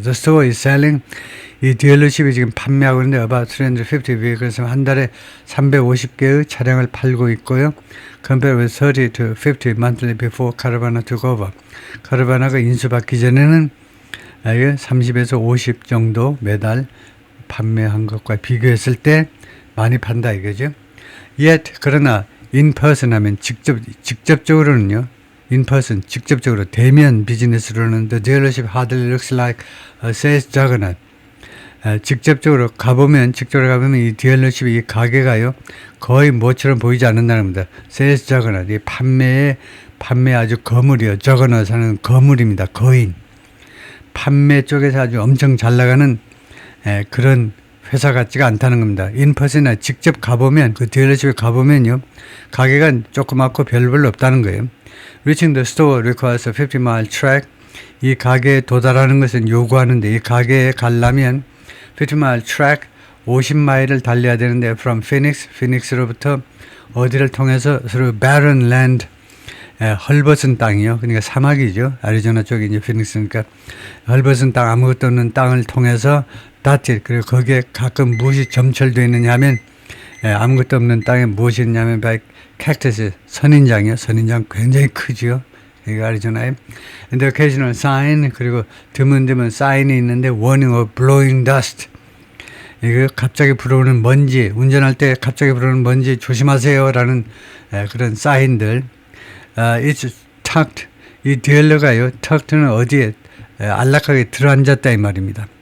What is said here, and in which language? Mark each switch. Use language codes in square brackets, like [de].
[en] The store is selling, [ko] 이 딜러십이 지금 판매하고 있는데 [en] about 350 vehicles, [ko] 한 달에 350개의 차량을 팔고 있고요. [en] Compared with 30 to 50 monthly before Carvana took over. [ko] 카르바나가 인수받기 전에는 30에서 50 정도 매달 판매한 것과 비교했을 때 많이 판다 이거죠. Yet, 그러나 in person 하면 직접적으로는요. [en] in person, [ko] 직접적으로 대면 비즈니스로는 [en] the dealership hardly looks like a sales juggernaut. [ko] 직접적으로 가보면 이 딜러십, 이 가게가요, 거의 뭐처럼 보이지 않는다는 겁니다. sales juggernaut, 이 판매 아주 거물이요. juggernaut은 거물입니다. 거인. 판매 쪽에서 아주 엄청 잘 나가는 그런 회사 같지가 않다는 겁니다. 인퍼슨이나 직접 가보면, 그 딜러십에 가보면요, 가게가 조그맣고 별로 없다는 거예요. [en] Reaching the store requires a 50-mile trek. [ko] 이 가게에 도달하는 것은 요구하는데, 이 가게에 가려면 50mile track 50마일을 달려야 되는데 [en] from Phoenix, [ko] 피닉스로부터 어디를 통해서 서로 [en] barren land [ko] 헐벗은 땅이요. 그러니까 사막이죠. 애리조나 쪽이 이제 피닉스니까 헐벗은 땅 아무것도 없는 땅을 통해서 dotted 그리고 거기에 가끔 무엇이 점철되어 있느냐 하면 아무것도 없는 땅에 무엇이 있냐면 캡터스 선인장이요. 선인장 굉장히 크지요. 여기 애리조나에. [en] And the occasional sign [ko] 그리고 드문드문 사인이 있는데 [en] warning of blowing dust. [ko] 이거 갑자기 불어오는 먼지, 운전할 때 갑자기 불어오는 먼지 조심하세요라는 그런 사인들. [en] It's tucked. [ko] 이 디얼러가요. tucked는 어디에 안락하게 들어앉았다 이 말입니다.